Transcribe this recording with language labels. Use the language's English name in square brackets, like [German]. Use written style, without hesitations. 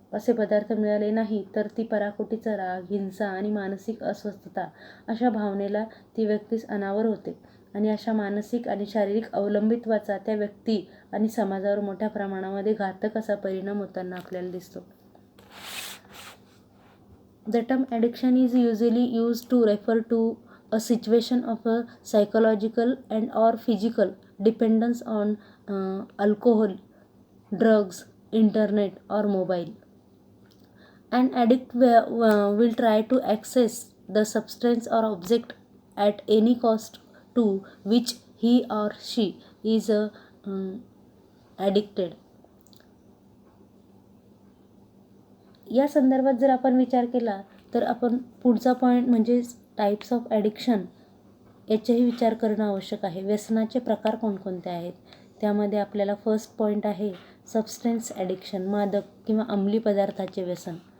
[Marathi] असे पदार्थ मिळाले नाही तर ती पराकोटीचा राग, हिंसा आणि मानसिक अस्वस्थता अशा भावनेला ती व्यक्तीस अनावर होते आणि अशा मानसिक आणि शारीरिक अवलंबित्वाचा त्या व्यक्ती आणि समाजावर मोठ्या प्रमाणामध्ये घातक असा परिणाम होताना आपल्याला दिसतो. [English] The term addiction is usually used to refer to a situation of a psychological and or physical dependence on alcohol, drugs, internet or mobile. An addict will try to access the substance or object at any cost to which he or she is addicted. [Marathi] या संदर्भात जर आपण विचार केला तर आपण पुढचा point म्हणजे टाईप्स ऑफ ॲडिक्शन याचाही विचार करणं आवश्यक आहे. व्यसनाचे प्रकार कोणकोणते आहेत त्यामध्ये आपल्याला फर्स्ट पॉईंट आहे सबस्टेन्स ॲडिक्शन, मादक किंवा अंमली पदार्थाचे व्यसन.